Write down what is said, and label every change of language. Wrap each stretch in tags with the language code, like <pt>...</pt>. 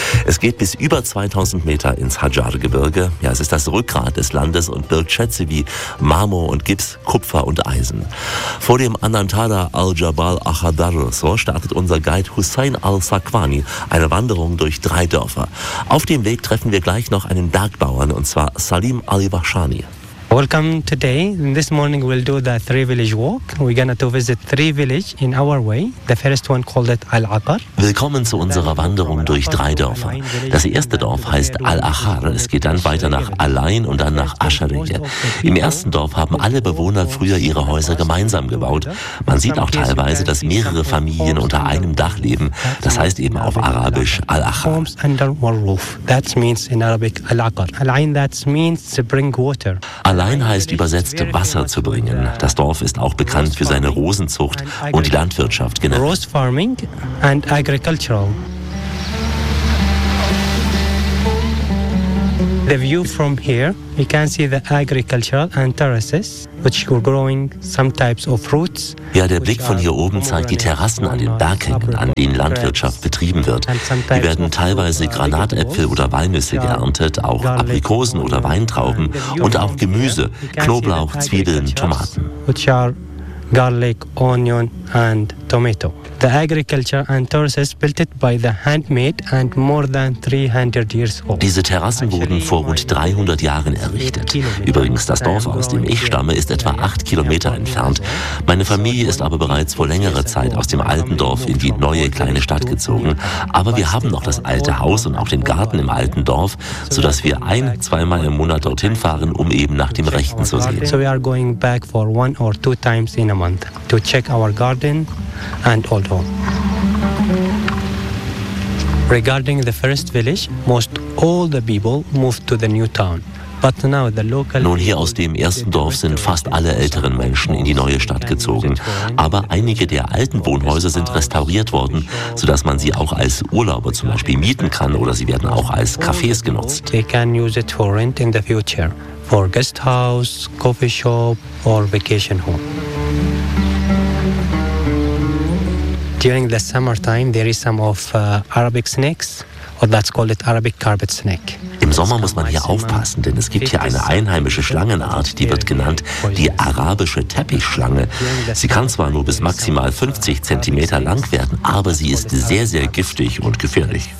<de>Es geht bis über 2000 Meter ins Hadjar-Gebirge. Ja, es ist das Rückgrat des Landes und birgt Schätze wie Marmor und Gips, Kupfer und Eisen. Vor dem Anantada al-Jabal Ahadar, so startet unser Guide Hussein al-Sakwani eine Wanderung durch 3 Dörfer. Auf dem Weg treffen wir gleich noch einen Bergbauern, und zwar Salim Ali-Bashani.</de> <en>Welcome today. This morning we'll do the 3-village walk. We're gonna to visit 3 villages in our way. The first one called it Al-Aqar.</en> <de>Willkommen zu unserer Wanderung durch 3 Dörfer. Das erste Dorf heißt Al-Ahar. Es geht dann weiter nach Alain und dann nach Ashariyah. Im ersten Dorf haben alle Bewohner früher ihre Häuser gemeinsam gebaut. Man sieht auch teilweise, dass mehrere Familien unter einem Dach leben. Das heißt eben auf Arabisch Al-Ahar.</de> <en>Homes under one roof. That means in Arabic Al-Aqar. Alain, that means to bring water.</en> <de>Allein heißt übersetzt Wasser zu bringen. Das Dorf ist auch bekannt für seine Rosenzucht und die Landwirtschaft genannt.</de> <en>Rose farming and agriculture. The view from here, you can see the agricultural and terraces, which were growing some types of fruits.</en> <de>Ja, der Blick von hier oben zeigt die Terrassen an den Berghängen, an denen Landwirtschaft betrieben wird. Hier werden teilweise Granatäpfel oder Walnüsse geerntet, auch Aprikosen oder Weintrauben und auch Gemüse, Knoblauch, Zwiebeln, Tomaten.</de> <en>Which are garlic, onion and tomato. The agriculture and terraces built it by the handmade and more than 300 years old.</en> <de>Diese Terrassen wurden vor rund 300 Jahren errichtet. Übrigens, das Dorf, aus dem ich stamme, ist etwa 8 Kilometer entfernt. Meine Familie ist aber bereits vor längerer Zeit aus dem alten Dorf in die neue kleine Stadt gezogen. Aber wir haben noch das alte Haus und auch den Garten im alten Dorf, sodass wir 1-2 Mal im Monat dorthin fahren, um eben nach dem Rechten zu sehen.</de> <en>So we are going back for 1 or 2 times in a month to check our garden and all. Regarding the first village, most all the people moved to the new town.</en> <de>Nun, hier aus dem ersten Dorf sind fast alle älteren Menschen in die neue Stadt gezogen. Aber einige der alten Wohnhäuser sind restauriert worden, sodass man sie auch als Urlauber zum Beispiel mieten kann oder sie werden auch als Cafés genutzt.</de> <en>They can use it for rent in the future, for guest house, coffee shop or vacation home. During the summertime, there is some of Arabic snakes, or that's called Arabic carpet snake.</en> <de>Im Sommer muss man hier aufpassen, denn es gibt hier eine einheimische Schlangenart, die wird genannt die arabische Teppichschlange. Sie kann zwar nur bis maximal 50 cm lang werden, aber sie ist sehr, sehr giftig und gefährlich.</de>